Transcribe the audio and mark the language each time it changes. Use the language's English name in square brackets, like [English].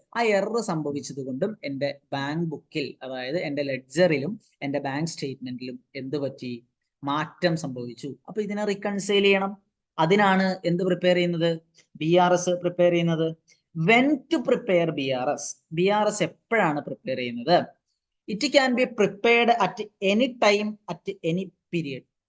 [Malayalam] ആ എറർ സംഭവിച്ചത് കൊണ്ടും എന്റെ ബാങ്ക് ബുക്കിൽ, അതായത് എന്റെ ലെഡ്ജറിലും എന്റെ ബാങ്ക് സ്റ്റേറ്റ്മെന്റിലും എന്ത് പറ്റി? മാറ്റം സംഭവിച്ചു. അപ്പൊ ഇതിനെ റിക്കൺസൈൽ ചെയ്യണം. അതിനാണ് എന്ത് പ്രിപ്പയർ ചെയ്യുന്നത്? BRS പ്രിപ്പയർ ചെയ്യുന്നത്. [English] when to prepare BRS [Malayalam] എപ്പോഴാണ് പ്രിപ്പയർ ചെയ്യുന്നത്? [English] It can be prepared at any time at any period.